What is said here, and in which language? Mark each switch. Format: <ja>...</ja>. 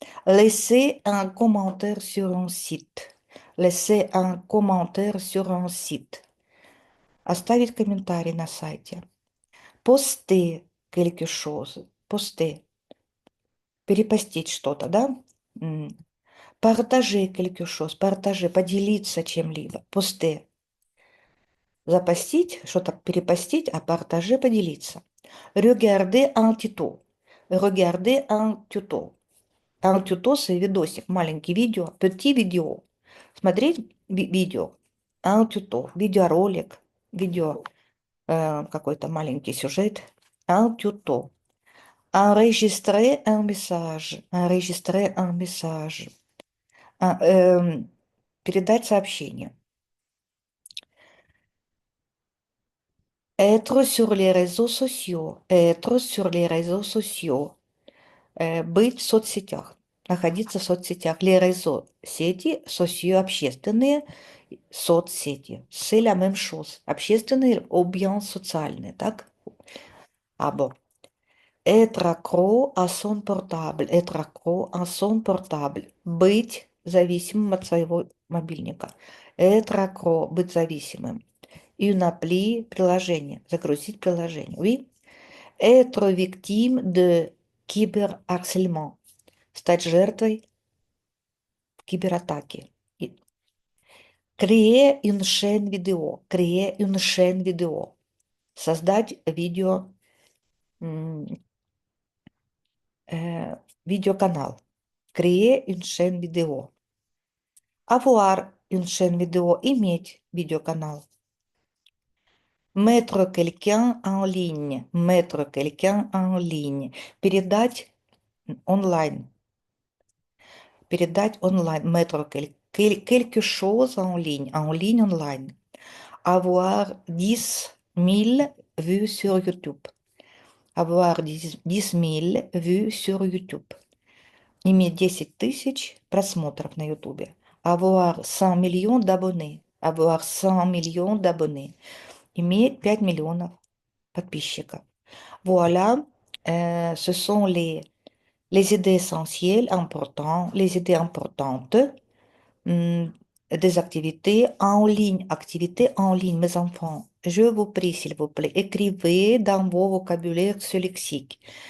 <fr>Laisser un commentaire sur un site, laisser un commentaire sur un site,</fr> <ru>оставить комментарий на сайте.</ru> <fr>Poster quelque chose, poster,</fr> <ru>перепостить что-то, да? М.</ru> <fr>Partager quelque chose, partager,</fr> <ru>поделиться чем-либо,</ru> <fr>poster.</fr> <ru>Запостить, что-то перепостить, а partager, поделиться.</ru> <fr>Regarder un tuto. Regarder un tuto. Un tuto, c'est</fr> <ru>видосик, маленький видео,</ru> <fr>petit видео.</fr> <ru>Смотреть видео. Un tuto, видеоролик, видео, какой-то маленький сюжет.</ru> <fr>Un tuto. Enregistrer un message. Enregistrer un message.</fr> <ru>Передать сообщение.</ru> <fr>Être sur les réseaux sociaux. Être sur les réseaux sociaux.</fr> <ru>Быть в соцсетях. Находиться в соцсетях. Les réseaux. Сети, социо, общественные. Соцсети.</ru> <fr>C'est la même chose.</fr> <ru>Общественные ou bien социальные. Так? А bon.</ru> <fr>Être accro à son portable. Être accro à son portable.</fr> <ru>Быть зависимым от своего мобильника.</ru> <fr>Être accro.</fr> <ru>Быть зависимым.</ru> <fr>Une appli, приложение.</fr> <ru>Загрузить приложение. Oui.</ru> <fr>Être victime de cyberharcèlement.</fr> <ru>Стать жертвой кибератаки.</ru> <fr>Créer une chaîne vidéo. Créer une chaîne vidéo.</fr> <ru>Создать м, э, видеоканал.</ru> <fr>Créer une chaîne vidéo. Avoir une chaîne vidéo.</fr> <ru>Иметь видеоканал.</ru> <fr>Mettre quelqu'un en ligne. Mettre quelqu'un en ligne.</fr> <ru>Передать онлайн. Передать онлайн.</ru> <fr>Mettre quelque chose en ligne онлайн. Avoir 10 000 vues sur YouTube. Avoir 10 000 vues sur YouTube.</fr> <ru>Иметь 10 тысяч просмотров на YouTube.</ru> <fr>Avoir 100 millions d'abonnés. Avoir 100 millions d'abonnés.</fr> <ru>Иметь 5 миллионов подписчиков.</ru> <fr>Voilà, ce sont les idées essentielles importantes, les idées importantes hum, des activités en ligne, mes enfants. Je vous prie, s'il vous plaît, écrivez dans vos vocabulaires ce lexique.</fr>